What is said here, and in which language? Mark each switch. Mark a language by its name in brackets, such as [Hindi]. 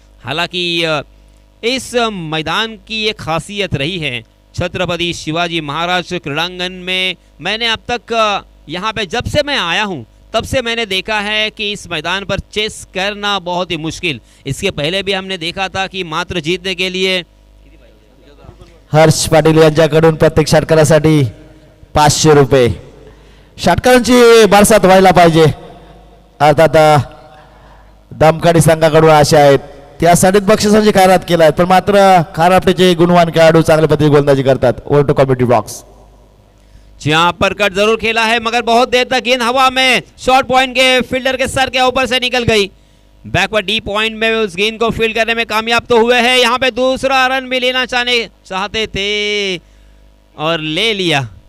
[Hindi] हालांकि इस मैदान की एक खासियत रही है, छत्रपति शिवाजी महाराज क्रीड़ांगन में मैंने अब तक यहाँ पे जब से मैं आया हूँ तब से मैंने देखा है कि इस मैदान पर चेस करना बहुत ही मुश्किल। इसके पहले भी हमने देखा था कि मात्र जीतने के लिए [Marathi] हर्ष पाटील यांच्याकडून प्रत्येक षटकारासाठी 500 रुपये। षटकारांची बरसात व्हायला पाहिजे, अर्थात दमकाडी संघाकडून आशा आहेत, त्यासाठीच बक्षिसांची खैरात केलाय, पण मात्र खारापटेचे गुणवान खेळाडू चांगल्या पद्धतीने गोलंदाजी करतात। [English] Over to comedy box. [Hindi] जहां पर कट जरूर खेला है मगर बहुत देर तक गेंद हवा में शॉर्ट पॉइंट के फील्डर के सर के ऊपर से निकल गई। बैकवर्ड डी पॉइंट में उस गेंद को फील्ड करने में कामयाब तो हुए हैं। यहाँ पे दूसरा रन भी लेना चाहते थे और ले लिया।